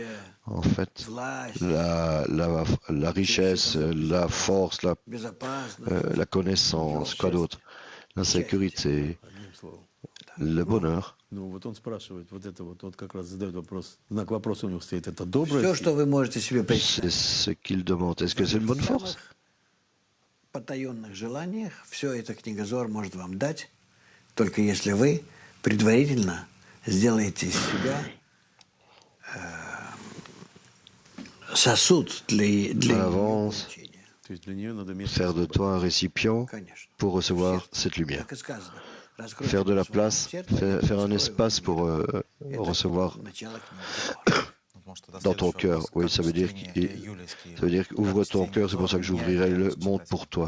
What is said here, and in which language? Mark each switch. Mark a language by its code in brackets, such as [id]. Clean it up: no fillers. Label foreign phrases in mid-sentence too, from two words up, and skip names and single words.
[fr] En fait, la richesse, la force, la connaissance, quoi d'autre? La sécurité, le bonheur. C'est ce qu'il demande. Est-ce que c'est une bonne force? [ru] Потаенных желаниях все это книга Зоар может вам дать, только если вы предварительно сделаете из себя сосуд для [fr] avance, faire de toi un récipient pour recevoir cette lumière. Faire de la place, faire un espace pour recevoir dans ton cœur. Oui, ça veut dire ouvre ton cœur, c'est pour ça que j'ouvrirai le monde pour toi.